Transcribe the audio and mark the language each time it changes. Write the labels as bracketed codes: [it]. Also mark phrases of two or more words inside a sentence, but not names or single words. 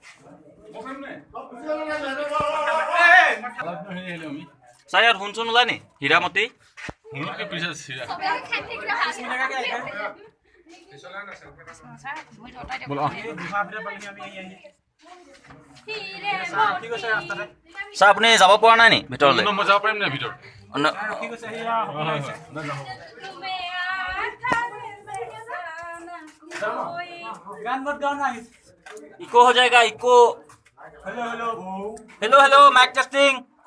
[as] ছাৰ ইয়াত শুনচোন ওলাই নি হীৰামতি ছাৰ আপুনি যাব পৰা নাই নি ভিতৰলৈ মই যাব পাৰিম নে ভিতৰত [hi] इको हो जाएगा इको [en] hello hello mic testing